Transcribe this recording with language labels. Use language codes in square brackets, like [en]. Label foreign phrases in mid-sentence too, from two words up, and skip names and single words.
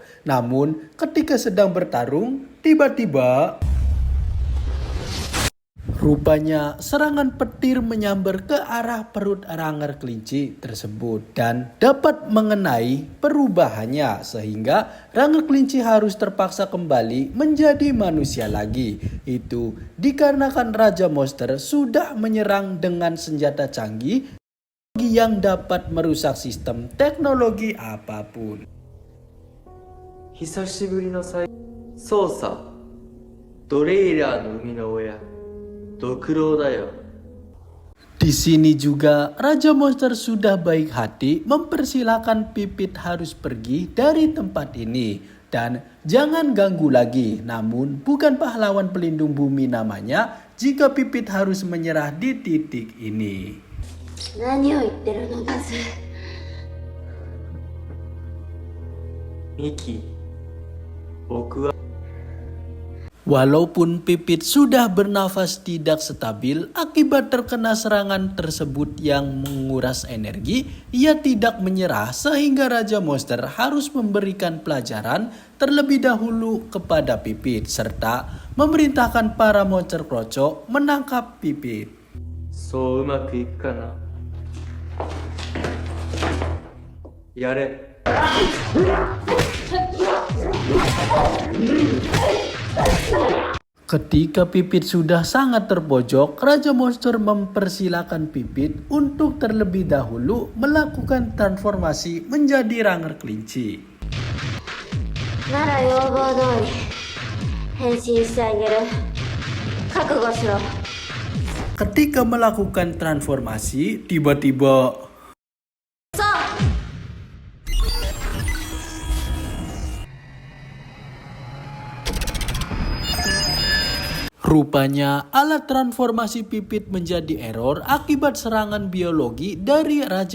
[id] Namun ketika sedang bertarung, tiba-tiba rupanya serangan petir menyambar ke arah perut Ranger Kelinci tersebut dan dapat mengenai perubahannya sehingga Ranger Kelinci harus terpaksa kembali menjadi manusia lagi. Itu dikarenakan Raja Monster sudah menyerang dengan senjata canggih yang dapat merusak sistem teknologi apapun. [ja] 久しぶりの操作ドレイラーの生みの親ドクロだよ。 [id] Di sini juga Raja Monster sudah baik hati mempersilahkan Pipit harus pergi dari tempat ini dan jangan ganggu lagi. Namun bukan pahlawan pelindung bumi namanya jika Pipit harus menyerah di titik ini. [ja] 何を言ってるのバズ。ミキ、僕は [id] Walaupun Pipit sudah bernafas tidak stabil akibat terkena serangan tersebut yang menguras energi, ia tidak menyerah sehingga Raja Monster harus memberikan pelajaran terlebih dahulu kepada Pipit serta memerintahkan para monster kroco menangkap Pipit. [ja] そううまくいくかな。やれ。 [id] Ketika Pipit sudah sangat terpojok, Raja Monster mempersilahkan Pipit untuk terlebih dahulu melakukan transformasi menjadi Ranger Kelinci. [ja] なら要望通り変身してあげる。覚悟しろ。 [id] Ketika melakukan transformasi, tiba-tiba rupanya alat transformasi Pipit menjadi error akibat serangan biologi dari Raja